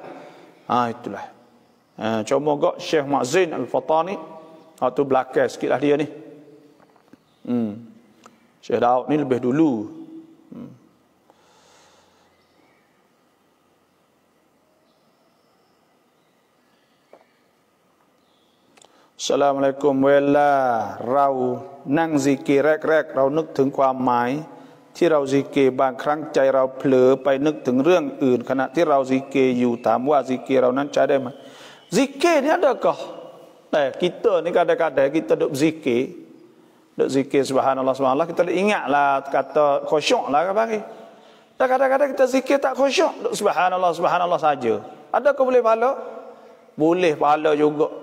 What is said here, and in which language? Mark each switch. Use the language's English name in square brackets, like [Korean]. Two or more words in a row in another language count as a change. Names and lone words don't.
[Malay] Itulah. Cuma kak Syekh Ma'zin Al-Fatani tu belakang sikit lah dia ni. Syekh Daud ni lebih dulu. [Thai] Assalamualaikum เวลาเรานั่งซิกร์แรกๆเรานึกถึงความหมาย ที่เราซิกร์บางครั้งใจเราเผลอไปนึกถึงเรื่องอื่นขณะที่เราซิกร์อยู่ถามว่าซิกร์เรานั้นใช้ได้ไหมซิกร์นี่ [Malay] adakah kita ni kadang-kadang kita duk zikir subhanallah subhanallah kita ingatlah kata khusyuk lah bagi. Dan kadang-kadang kita zikir tak khusyuk duk [Arabic] سبحان الله سبحان الله [Malay] saja. Adakah boleh pahala? Boleh pahala juga.